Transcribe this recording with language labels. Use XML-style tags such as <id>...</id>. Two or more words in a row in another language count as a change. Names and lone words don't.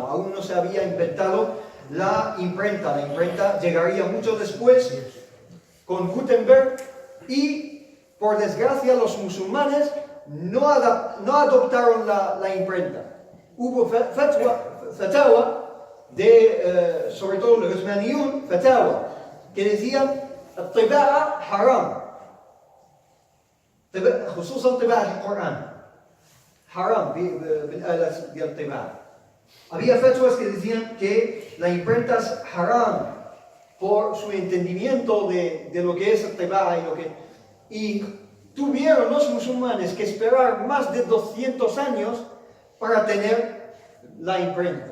<es>Aún no se había inventado la imprenta. La imprenta llegaría mucho después con Gutenberg y, por desgracia, los musulmanes no adoptaron la imprenta. Hubo fatawa de, sobre todo los Usmaniyun, fatawa, que decían</es> <ar>الطباعة حرام خصوصا طباعة القرآن حرام بالآلات ديال الطباعة.</ar> <es>Había fatwas que decían que la imprenta es haram por su entendimiento de lo que es el tibaa y tuvieron los musulmanes que esperar más de 200 años para tener la imprenta.</es>